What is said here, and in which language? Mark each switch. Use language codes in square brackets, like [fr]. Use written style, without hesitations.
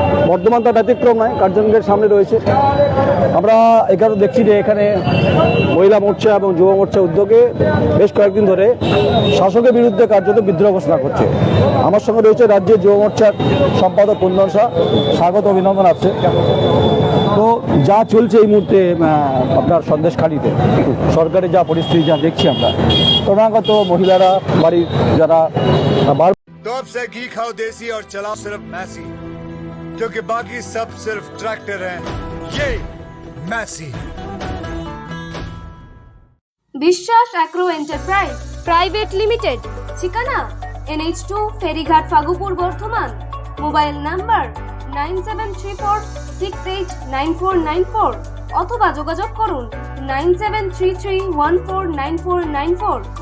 [bn] বর্ধমান তার ব্যতিক্রম নয়, কার্জনগের সামনে রয়েছে। আমরা এখানে দেখছি যে এখানে মহিলা মোর্চা এবং যুব মোর্চা উদ্যোগে বেশ কয়েকদিন ধরে শাসকের বিরুদ্ধে কার্যত বিদ্রোহ ঘোষণা করছে। আমার সঙ্গে রয়েছে রাজ্যের যুব মোর্চার সম্পাদক কুন্দন শাহ। স্বাগত, অভিনন্দন আছে। তো যা চলছে এই মুহূর্তে আপনার সন্দেশখালীতে, সরকারের যা পরিস্থিতি যা দেখছি আমরা, ক্রমাগত মহিলারা বাড়ির যারা [hi] तो अब से घी खाओ देसी और चलाओ सिर्फ मैसी, क्योंकि बाकी सब सिर्फ ट्रैक्टर हैं। ये मैसी। [bn] বিশ্বাস অ্যাগ্রো এন্টারপ্রাইজ প্রাইভেট লিমিটেড, ঠিকানা NH2 ফেরিঘাট ফাগুপুর বর্ধমান। মোবাইল নাম্বার 9734689494 অথবা যোগাযোগ করুন 9733149494।